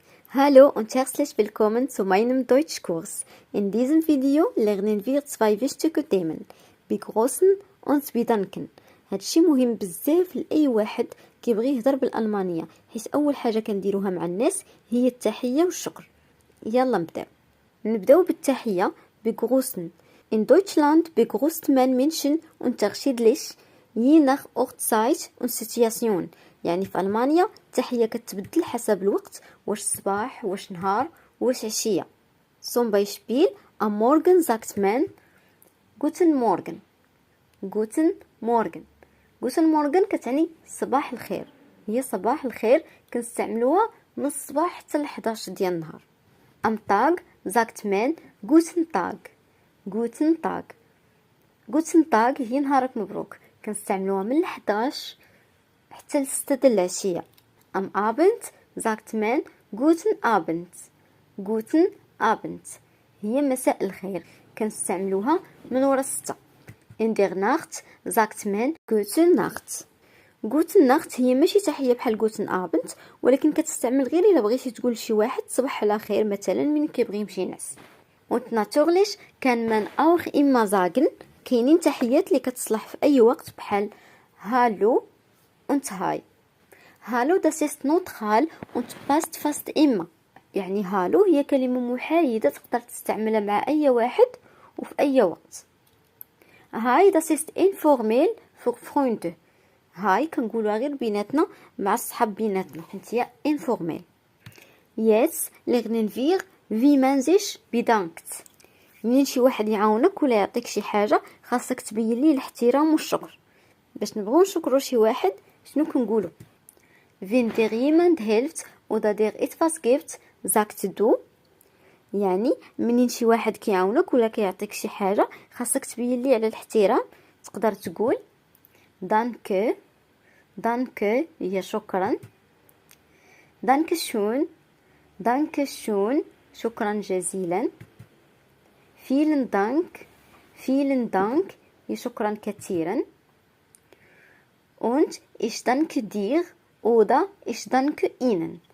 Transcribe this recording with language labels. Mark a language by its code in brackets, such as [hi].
[de] Hallo und herzlich willkommen zu meinem Deutschkurs. In diesem Video lernen wir zwei wichtige Themen: begrüßen und bedanken. [ar] هادشي مهم بزاف لأي واحد كيبغي يهضر بالألمانية، حيت أول حاجة كنديروها مع الناس هي التحية والشكر. يلا نبداو بالتحية begrüßen. [de] In Deutschland begrüßt man Menschen unterschiedlich je nach Ortszeit und Situation. [ar] يعني في ألمانيا التحية كتبدل حسب الوقت، واش صباح واش نهار واش عشية. [de] Zum Beispiel am Morgen sagt man Guten Morgen. Guten Morgen. Guten Morgen [ar] كتعني صباح الخير. هي صباح الخير كنستعملوها من الصباح حتى ل 11 ديال النهار. [de] Am Tag sagt man Guten Tag. Guten Tag. Guten Tag [ar] هي نهارك مبروك، كنستعملوها من 11 حتى ل 6 د العشية. [de] Am Abend sagt man Guten Abend. Guten Abend [ar] هي مساء الخير، كنستعملوها من ورا 6. [de] In der Nacht sagt man Gute Nacht. Gute Nacht [ar] هي ماشي تحية بحال [de] Guten Abend، [ar] ولكن كتستعمل غير إلا بغيتي تقول شي واحد صباح على خير مثلا من كيبغي يمشي ينعس. [de] Und natürlich kann man auch immer sagen [ar] كاينين تحيات اللي كتصلح في أي وقت بحال [de] Hallo und Hi. Hallo das ist neutral und passt fast immer. [ar] يعني هالو هي كلمة محايدة تقدر تستعملها مع أي واحد وفي أي وقت. [de] Hi das ist informell für Freunde. [ar] Hi كنقولوها غير بيناتنا مع الصحاب بيناتنا، حيت هي informell. [de] Jetzt lernen wir wie man sich bedankt. [ar] منين شي واحد يعاونك ولا يعطيك شي حاجة خاصك تبين ليه الاحترام والشكر. باش نبغوا نشكروا شي واحد شنو كنقولوا؟ [de] Wenn dir jemand hilft oder dir etwas gibt, sagst du. [ar] يعني منين شي واحد كيعاونك ولا كيعطيك شي حاجة خاصك تبين ليه على الاحترام، تقدر تقول danke. [de] danke [ar] هي شكرا. [de] danke schön. danke schön [ar] شكرا جزيلا. [de] vielen Dank. vielen Dank [ar] هي شكرا كثيرا. [de] und ich danke dir oder ich danke Ihnen.